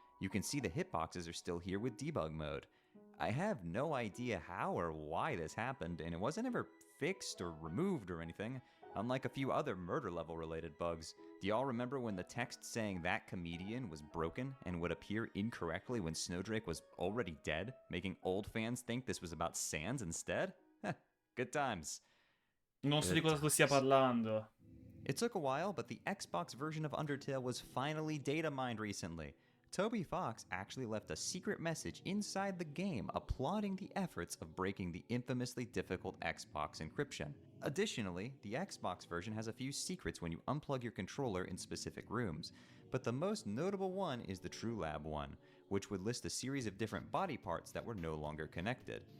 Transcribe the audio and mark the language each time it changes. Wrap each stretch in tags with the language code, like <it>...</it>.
<en>You can see the hitboxes are still here with debug mode. I have no idea how or why this happened, and it wasn't ever fixed or removed or anything, unlike a few other murder level related bugs. Do y'all remember when the text saying that comedian was broken and would appear incorrectly when Snowdrake was already dead, making old fans think this was about Sans instead? Good times.</en> <it>Non so di cosa tu stia parlando.</it> <en>It took a while, but the Xbox version of Undertale was finally data mined recently. Toby Fox actually left a secret message inside the game applauding the efforts of breaking the infamously difficult Xbox encryption. Additionally, the Xbox version has a few secrets when you unplug your controller in specific rooms, but the most notable one is the True Lab one, which would list a series of different body parts that were no longer connected.</en>